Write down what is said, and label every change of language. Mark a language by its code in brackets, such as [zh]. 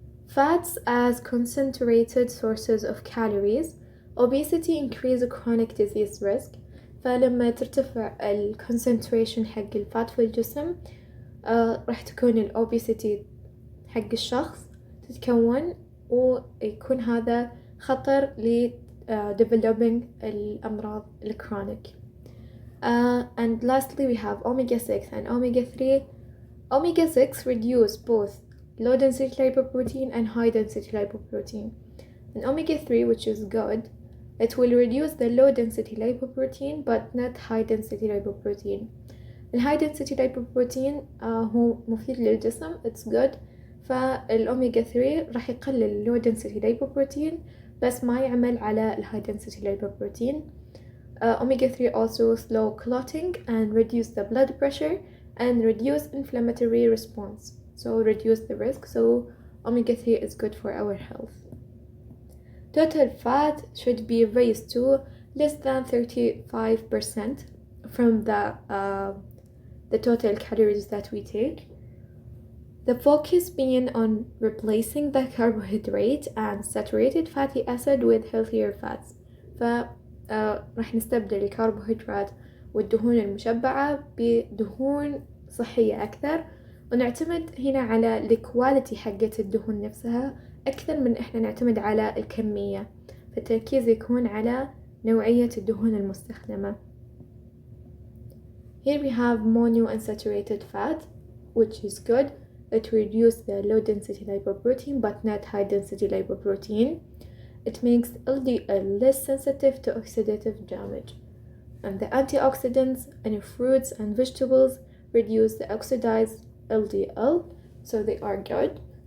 [en] Fats as concentrated sources of calories. Obesity increase chronic disease risk. [ar] فلما ترتفع concentration حق الفات في الجسم راح تكون obesity حق الشخص تتكون ويكون هذا خطر ل developing الأمراض الكرونيك. [en] And lastly we have omega-6 and omega-3. Omega-6 reduce both low density lipoprotein and high density lipoprotein. And omega-3 which is good it will reduce the low density lipoprotein but not high density lipoprotein. [ar] الهاي density lipoprotein هو مفيد للجسم [en] it's good [ar] فالأوميجا 3 راح يقلل [en] low density lipoprotein [ar] بس ما يعمل على الهاي density lipoprotein. [en] Omega 3 also slow clotting and reduce the blood pressure and reduce inflammatory response so reduce the risk so omega 3 is good for our health. Total fat should be raised to less than 35% from the total calories that we take. The focus being on replacing the carbohydrate and saturated fatty acid with healthier fats. [ar] راح نستبدل الكربوهيدرات والدهون المشبعة بدهون صحية أكثر ونعتمد هنا على الكواليتي حقة الدهون نفسها أكثر من إحنا نعتمد على الكمية فالتركيز يكون على نوعية الدهون المستخدمة. [en] Here we have monounsaturated fat which is good. It reduces the low density lipoprotein but not high density lipoprotein. It makes LDL less sensitive to oxidative damage. And the antioxidants in fruits and vegetables reduce the oxidized LDL so they are good.